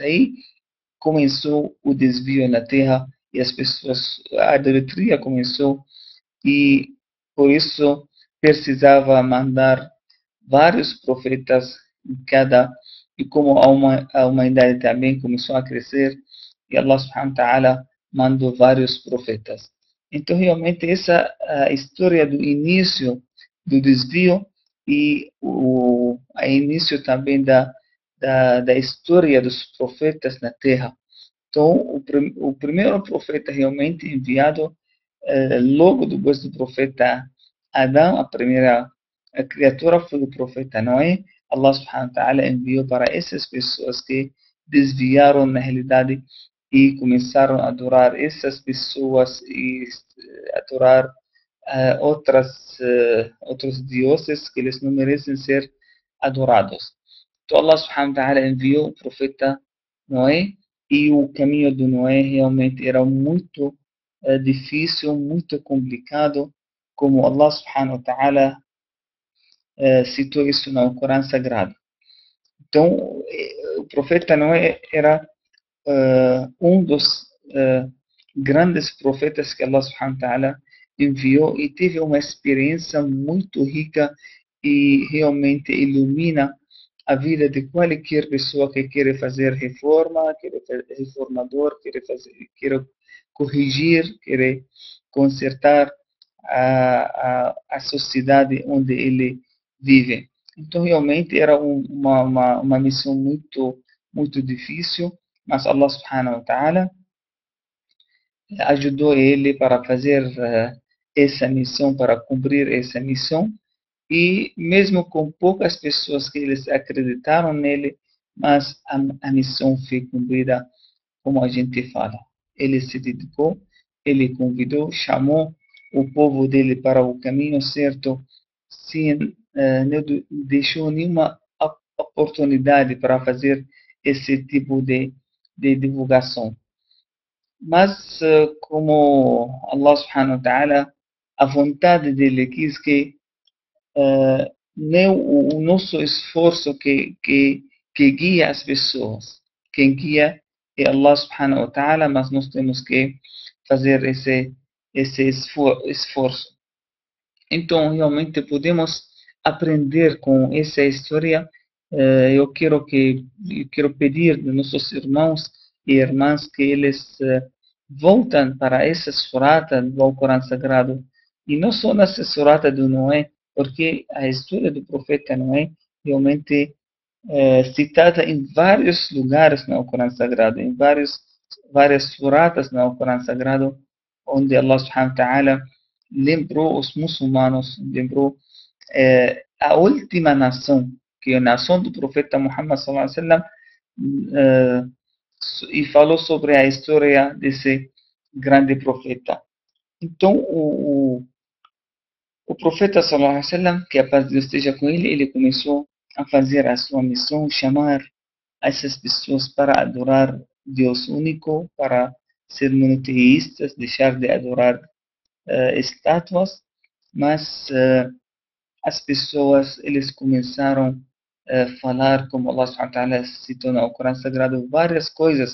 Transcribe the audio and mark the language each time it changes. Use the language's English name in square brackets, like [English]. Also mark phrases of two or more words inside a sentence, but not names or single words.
[Portuguese] Aí começou o desvio na terra e as pessoas, a idolatria começou, e por isso precisava mandar vários profetas em cada, e como a humanidade também começou a crescer, e [Arabic] الله سبحانه وتعالى [Portuguese] mandou vários profetas. Então, realmente, essa a história do início do desvio e o a início também da história dos profetas na Terra. Então, o primeiro profeta realmente enviado logo depois do profeta Adão, a primeira criatura foi o profeta Noé. [Arabic] الله سبحانه وتعالى [Portuguese] enviou para essas pessoas que desviaram na realidade e começaram a adorar essas pessoas e adorar outros deuses que eles não merecem ser adorados. Então [Arabic] الله سبحانه وتعالى [Portuguese] enviou o profeta Noé, e o caminho de Noé realmente era muito difícil, muito complicado, como [Arabic] الله سبحانه وتعالى [Portuguese] citou isso no Corão Sagrado. Então, o profeta Noé era um dos grandes profetas que [Arabic] الله سبحانه وتعالى [Portuguese] enviou, e teve uma experiência muito rica e realmente ilumina a vida de qualquer pessoa que queira fazer reforma, queira reformador, queira corrigir, queira consertar a sociedade onde ele vive. Então, realmente era uma missão muito difícil, mas [Arabic] الله سبحانه وتعالى [Portuguese] ajudou ele para fazer essa missão, para cumprir essa missão, e mesmo com poucas pessoas que eles acreditaram nele, mas a missão foi cumprida, como a gente fala. Ele se dedicou, ele convidou, chamou o povo dele para o caminho certo, sem não deixou nenhuma oportunidade para fazer esse tipo de divulgação. Mas como [Arabic] الله سبحانه وتعالى, [Portuguese] a vontade dele quis que nem o nosso esforço que guia as pessoas. Quem guia é [Arabic] الله سبحانه وتعالى, [Portuguese] mas nós temos que fazer esse esforço. Então, realmente podemos aprender com essa história. Eu quero pedir dos nossos irmãos e irmãs que eles voltem para essa surata do Alcorão Sagrado, e não só nessa surata do Noé, porque a história do profeta Noé realmente citada em vários lugares no Alcorão Sagrado, em várias suratas no Alcorão Sagrado, onde [Arabic] الله سبحانه وتعالى [Portuguese] lembrou os muçulmanos, lembrou a última nação, que é a nação do profeta Muhammad [Arabic] صلى الله عليه وسلم, [Portuguese] eh, e falou sobre a história desse grande profeta. Então, o profeta [Arabic] صلى الله عليه وسلم, [Portuguese] que a paz de Deus esteja com ele, ele começou a fazer a sua missão, chamar essas pessoas para adorar Deus único, para ser monoteístas, deixar de adorar estátuas, mas as pessoas eles começaram a falar, como [Arabic] الله سبحانه وتعالى [Portuguese] citou no Corão Sagrado, várias coisas.